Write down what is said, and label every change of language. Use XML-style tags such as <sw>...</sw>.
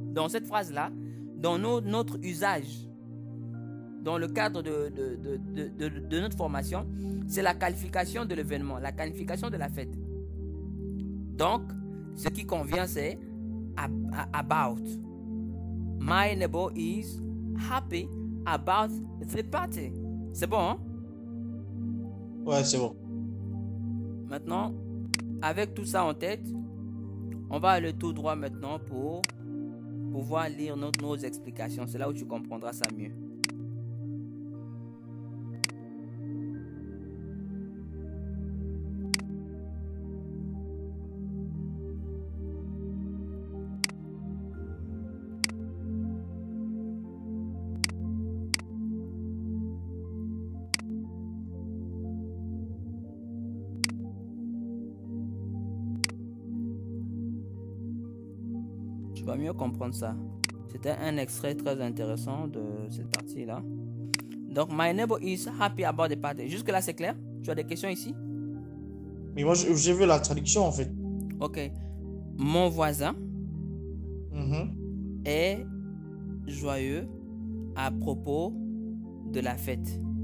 <fr>Dans cette phrase-là, dans notre usage, dans le cadre de notre formation, c'est la qualification de l'événement, la qualification de la fête. Donc, ce qui convient, c'est about.</fr> <en>My neighbor is happy about the party.</en> <fr>C'est bon, hein? Ouais, c'est bon. Maintenant, avec tout ça en tête, on va aller tout droit maintenant pour pouvoir lire nos explications. C'est là où tu comprendras ça mieux. Tu vas mieux comprendre ça. C'était un extrait très intéressant de cette partie-là.</fr> <en>Donc, my neighbor is happy about the party.</en> <fr>Jusque-là, c'est clair? Tu as des questions ici? Mais moi, j'ai vu la traduction, en fait. Ok. Mon voisin est joyeux à propos de la fête.</fr>